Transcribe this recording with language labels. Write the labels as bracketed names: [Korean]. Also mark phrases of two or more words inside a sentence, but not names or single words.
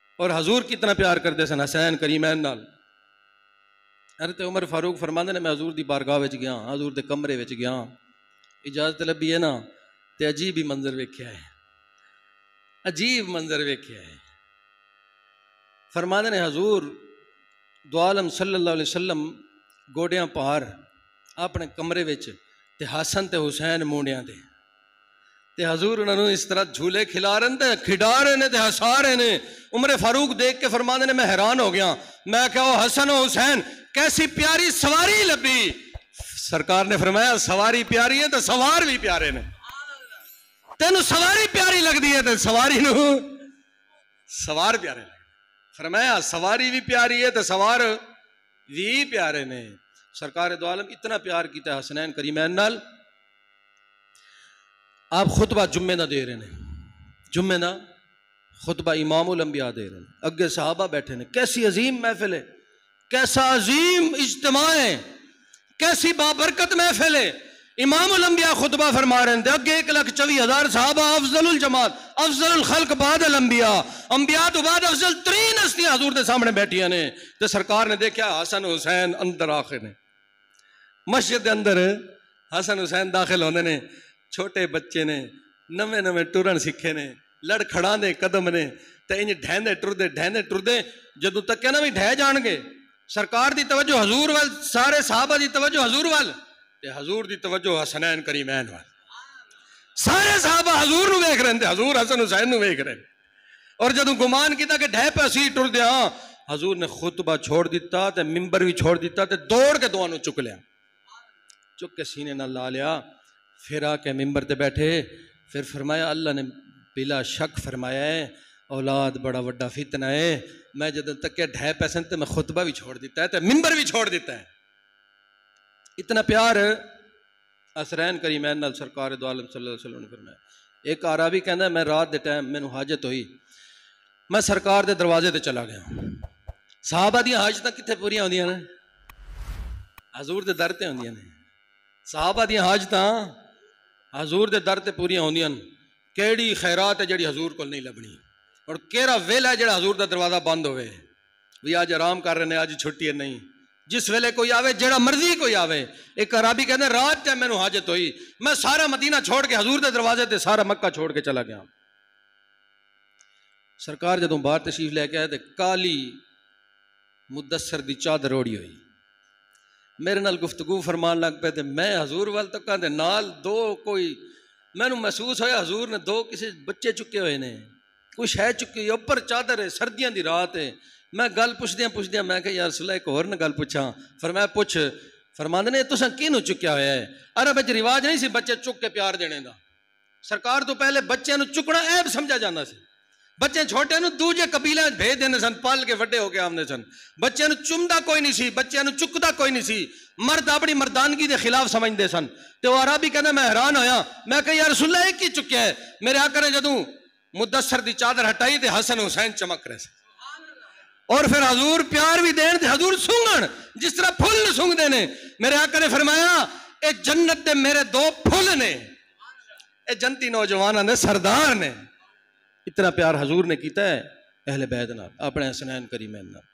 [Punjabi] اور حضور کتنا پیار کرتے سن حسین کریمین نال۔ حضرت عمر فاروق فرماندے نے میں حضور دی بارگاہ وچ گیا، حضور دے کمرے وچ گیا، اجازت لبی ہے نا تے عجیب ہی منظر ویکھیا ہے، عجیب منظر ویکھیا ہے۔ فرماندے نے حضور دو عالم صلی اللہ علیہ وسلم گوڑیاں پار اپنے کمرے وچ تے حسن تے حسین مونڈیاں تے تے حضور انہوں نے اس طرح جھولے کھلا رہے تے کھڈا رہے نے تے ہسا رہے نے۔ عمر فاروق دیکھ کے فرماندے نے میں حیران ہو گیا، میں کہا وہ حسن و حسین کیسی پیاری سواری لبی۔ سرکار نے فرمایا سواری پیاری ہے تو سوار بھی پیارے نے، تینوں سواری پیاری لگدی ہے تو سواری نو سوار پیارے لگدے۔ فرمایا سواری بھی پیاری ہے تو سوار بھی پیارے نے۔ سرکار دو عالم اتنا پیار کیتا حسنین کریمین نال، آپ خطبہ جمعے نہ دے رہے ہیں، جمعے نہ خطبہ امام الانبیاء دے رہے ہیں، اگے صحابہ بیٹھے ہیں، [Urdu] کیسی عظیم محفل ہے، کیسا عظیم اجتماع ہے، کیسی بابرکت محفل ہے۔ [Punjabi] امام الانبیاء خطبہ فرما رہے ہیں، اگے 1,24,000 صحابہ، [Arabic] افضل الجماعت، افضل الخلق بعد الانبیاء، [Punjabi] انبیاء تو بعد افضل ترین ہستیاں حضور دے سامنے بیٹھیاں نے۔ تو سرکار نے دیکھا حسن حسین اندر آخر نے، مسجد دے اندر حسن حسین داخل ہونے نے، چھوٹے بچے نے، نویں نویں ٹرن سکھے نے، لڑ کھڑا دے قدم نے تے انج ڈھیندے ٹردے جدوں تک کہ نا بھی ڈھہ جان گے۔ سرکار دی توجہ حضور وال، سارے صحابہ دی توجہ حضور وال تے حضور دی توجہ حسنین کریمین وال۔ سارے صحابہ حضور نو ویکھ رہے ہیں، حضور حسن حسین نو ویکھ رہے ہیں۔ اور جدوں گمان کیتا کہ ڈھہ پہ اسی ٹر دیا، حضور نے خطبہ چھوڑ دیتا تے ممبر بھی چھوڑ دیتا تے دوڑ کے دعا نو چک لیا، چک کے سینے نہ لا لیا، پھر آ کے ممبر تے بیٹھے، پھر فرمایا اللہ نے بلا شک فرمایا ہے اولاد بڑا وڈا فتنہ ہے، میں جدوں تک کہ ڈھے پیسن تے میں خطبہ بھی چھوڑ دیتا ہے تے ممبر بھی چھوڑ دیتا ہے۔ اتنا پیار حسنین کریمین نال سرکار دو عالم صلی اللہ علیہ وسلم نے فرمایا۔ ایک عربی کہندا ہے میں رات دے ٹائم مینوں حاجت ہوئی، میں سرکار دے دروازے تے چلا گیا۔ صحابہ دیاں حاجتاں کتھے پوریاں ہوندیاں نے؟ حضور دے در تے ہوندیاں نے۔ صحابہ دیاں حاجتاں حضور دے در تے پوریاں ہوندیاں نے۔ کیڑی خیرات ہے جڑی حضور کو نہیں لبنی، اور کیڑا ویلا ہے جڑا حضور دا دروازہ بند ہوئے بھی [Urdu] آج آرام کر رہے ہیں، آج چھٹی ہے نہیں، [Punjabi] جس ویلے کوئی آوے جڑا مرضی کوئی آوے۔ [Urdu] ایک عربی کہتے ہیں [Punjabi] رات تے مینوں حاجت ہوئی، میں سارا مدینہ چھوڑ کے حضور دے دروازے تے سارا مکہ چھوڑ کے چلا گیا۔ سرکار جدوں باہر تشریف لے کے آئے تے کالی مدثر دی چادر اوڑی ہوئی، میرے نال گفتگو فرمان لگ پے تے میں حضور وال تکاں تے نال دو کوئی مینوں محسوس ہویا حضور نے دو کسی بچے چکے ہوئے نے، کوئی شے چکی ہوئی، اوپر چادر ہے، سردیاں دی رات ہے۔ میں گل پوچھدیاں میں کہ [Arabic] یا رسول اللہ [Punjabi] ایک اور نہ گل پوچھاں۔ فرمایا پوچھ۔ فرماندے نے تساں کینوں چکیا ہویا ہے؟ عرب وچ رواج نہیں سی بچے چک کے پیار دینے دا، سرکار تو پہلے بچیاں نوں چکنا عیب سمجھا جاندا سی، بچے چھوٹے نوں دوجے قبیلے وچ بھیج دیندے سن، پال کے وڈے ہو کے آوندے سن، بچیاں نوں چمدا کوئی نہیں سی، بچیاں نوں چکدا کوئی نہیں سی، مرد اپنی مردانگی دے خلاف سمجھدے سن۔ تے وہ عربی کہندا میں حیران ہویا، میں کہ [Arabic] یا رسول اللہ [Punjabi] ایک ہی چکیا ہے؟ میرے آقا نے جدوں مدثر دی چادر ہٹائی تے حسن حسین چمک رہے سن، اور پھر حضور پیار بھی دین تے حضور سونگن جس طرح پھول سونگ دے نے۔ میرے آقا نے فرمایا اے جنت دے میرے دو پھول نے، اے جنتی نوجواناں دے سردار نے۔ اتنا پیار حضور نے کیتا ہے اہل بیت نال، اپنے حسنین کریمین نال۔